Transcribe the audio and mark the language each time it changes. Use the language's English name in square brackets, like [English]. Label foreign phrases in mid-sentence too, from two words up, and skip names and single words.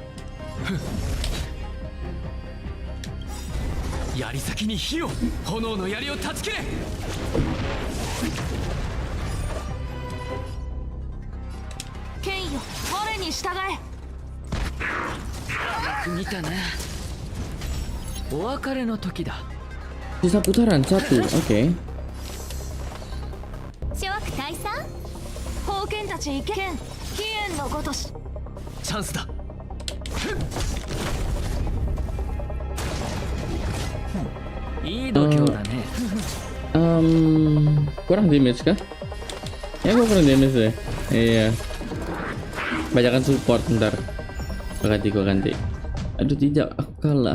[Japanese] 槍先に火を、炎の槍を断ち切れ。剣よ我に従え。見たな。お別れの時だ。 [Indonesian] Sisa putaran 1. Oke. [Japanese] 諸悪退散封建たち行け。剣飛燕のごとしチャンスだ。いい度胸だね。 [Indonesian] Kurang damage kah? Ya gue kurang damage deh. Iya. Banyakan support ntar. Gue ganti. Aduh tidak, aku kalah.